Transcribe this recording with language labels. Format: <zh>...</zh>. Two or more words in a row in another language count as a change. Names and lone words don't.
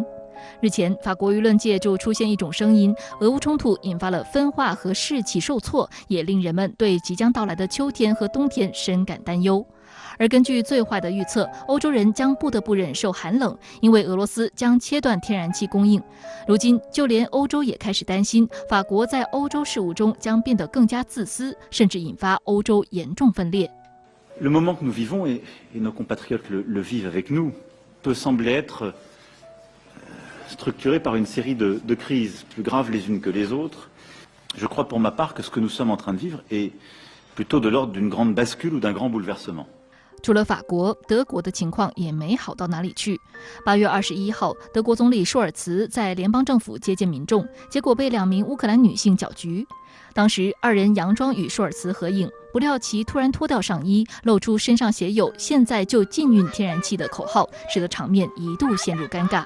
<zh>日前，法国舆论界就出现一种声音，俄乌冲突引发了分化和士气受挫，也令人们对即将到来的秋天和冬天深感担忧。而根据最坏的预测，欧洲人将不得不忍受寒冷，因为俄罗斯将切断天然气供应。如今，就连欧洲也开始担心，法国在欧洲事务中将变得更加自私，甚至引发欧洲严重分裂。</zh> <fr>Le moment que nous vivons et nos compatriotes le vivent avec nous peut sembler être structuré par une série de crises plus graves les unes que les autres. Je crois pour ma part que ce que nous sommes en train de vivre est plutôt de l'ordre d'une grande bascule ou d'un grand bouleversement.</fr> <zh>除了法国，德国的情况也没好到哪里去。8月21号，德国总理舒尔茨在联邦政府接见民众，结果被2名乌克兰女性搅局。当时2人佯装与舒尔茨合影，不料其突然脱掉上衣，露出身上写有“现在就禁运天然气”的口号，使得场面一度陷入尴尬。</zh>